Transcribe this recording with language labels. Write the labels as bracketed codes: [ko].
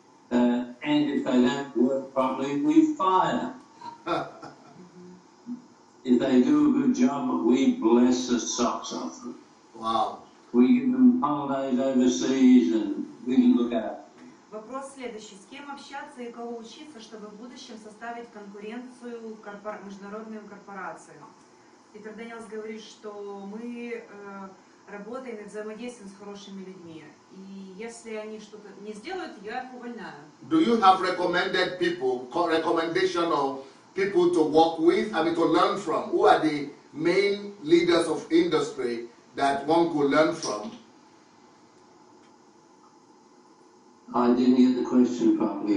[en] And if they don't work properly, we fire them. If they do a good job, we bless the socks off them. Wow. We give them holidays overseas and we look after them. [ru] Вопрос следующий. С кем общаться и кого учиться, чтобы в будущем составить конкуренцию международным корпорациям? Питер Дениелс говорит, что мы работаем и взаимодействуем с хорошими людьми. И если они что-то не сделают, я их увольняю. [en] Do you have recommendation of people to work with, to learn from? Who are the main leaders of industry that one could learn from? I didn't get the question properly.